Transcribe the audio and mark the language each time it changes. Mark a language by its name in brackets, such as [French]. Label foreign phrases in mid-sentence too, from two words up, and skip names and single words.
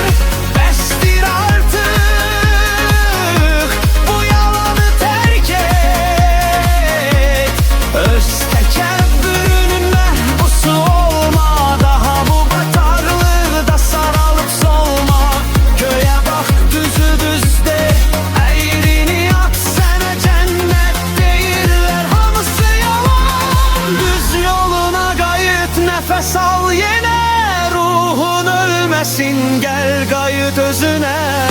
[Turkish] Bəsdir artık, bu yalanı terk et. [Azerbaijani] Öz təkəbbürünün məhbusu olma. Daha bu batarlıqda saralıp solma. [Turkish] Göğe bak, düzü düzde, eğrini at. [Azerbaijani] Sənə cennet deyirlər, hamısı yalan. Düz yoluna qayıt, [Turkish] nefes al yine. Ruhun ölmesin, gel qayıt özüne.